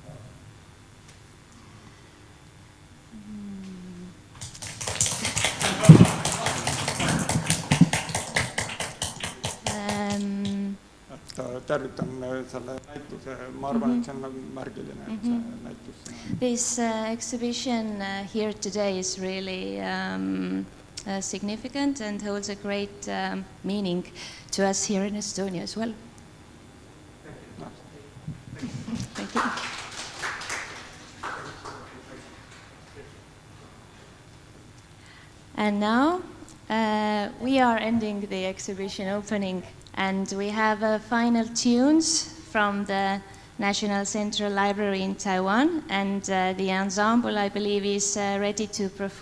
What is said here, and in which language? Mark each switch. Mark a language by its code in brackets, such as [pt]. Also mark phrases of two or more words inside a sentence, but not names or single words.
[et] Tervitan selle näituse, ma arvan, et see on märgiline, et see näitus. [en] This exhibition here today is really significant and holds a great meaning to us here in Estonia as well. Thank you. And now we are ending the exhibition opening, and we have final tunes from the National Central Library in Taiwan, and the ensemble, I believe, is ready to perform.